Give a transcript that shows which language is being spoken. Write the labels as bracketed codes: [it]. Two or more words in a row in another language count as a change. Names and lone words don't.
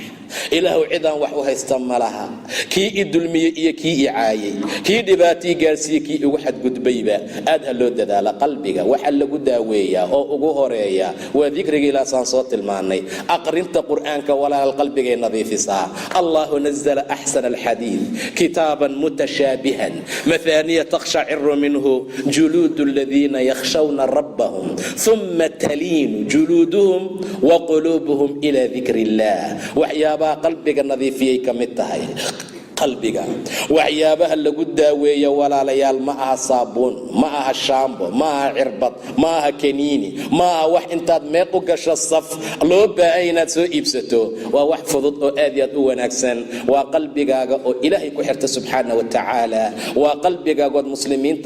[so] ilaahu cidaan wax u haysta malaha kii idulmiye iyo kii icaayay kii dhibaatii gaarsiiyey kii ugu xadgudbayba aad ha loo dadaala qalbiga waxa lagu daaweeyaa oo ugu horeeya waa dikriga ilaa saan soo tilmaanay aqrinta qur'aanka walaal qalbigay nadiifisaa [ar] الله نزل أحسن الحديث كتابا متشابها مثاني تقشعر منه جلود الذين يخشون ربهم ثم تلين جلودهم وقلوبهم إلى ذكر الله [so] waxyaaba qalbiga nadiifiyay kamid tahay qalbiga waxyaabaha lagu daaweeyo walaalayaal ma aha saabuun ma aha shaambo ma aha cirbad ma aha kaniini ma aha wax intaad meel u gasho saf loo baahan inaad soo iibsato waa wax fudud oo aad iyo aad u wanaagsan waa qalbigaaga oo ilaahay ku xirta [ar] سبحانه وتعالى [so] waa qalbigaaga oo muslimiinta